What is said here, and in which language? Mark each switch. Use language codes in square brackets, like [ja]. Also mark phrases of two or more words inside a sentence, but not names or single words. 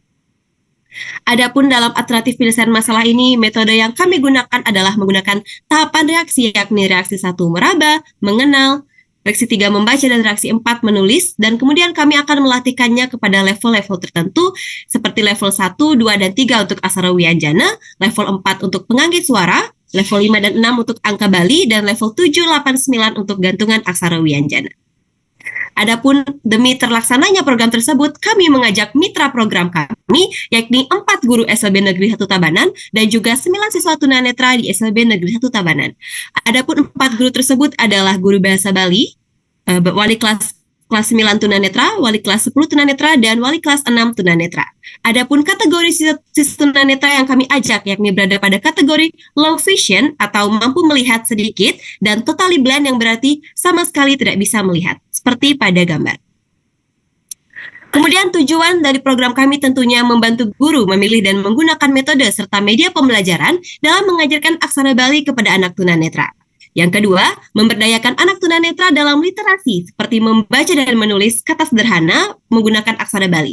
[id] Adapun dalam alternatif penyelesaian masalah ini, metode yang kami gunakan adalah menggunakan tahapan reaksi, yakni reaksi 1 meraba, mengenal, reaksi 3 membaca, dan reaksi 4 menulis, dan kemudian kami akan melatihkannya kepada level-level tertentu seperti level 1, 2, dan 3 untuk aksara wianjana, level 4 untuk penganggit suara, level 5 dan 6 untuk angka Bali, dan level 7, 8, 9 untuk gantungan aksara wianjana. Adapun demi terlaksananya program tersebut, kami mengajak mitra program kami, yakni 4 guru SLB Negeri 1 Tabanan dan juga 9 siswa tunanetra di SLB Negeri 1 Tabanan. Adapun 4 guru tersebut adalah guru bahasa Bali, wali kelas 9 tunanetra, wali kelas 10 tunanetra, dan wali kelas 6 tunanetra. Adapun kategori siswa tunanetra yang kami ajak yakni berada pada kategori [en] low vision [id] atau mampu melihat sedikit dan [en] totally blind [id] yang berarti sama sekali tidak bisa melihat, seperti pada gambar. Kemudian tujuan dari program kami tentunya membantu guru memilih dan menggunakan metode serta media pembelajaran dalam mengajarkan aksara Bali kepada anak tunanetra. Yang kedua, memberdayakan anak tunanetra dalam literasi seperti membaca dan menulis kata sederhana menggunakan aksara Bali.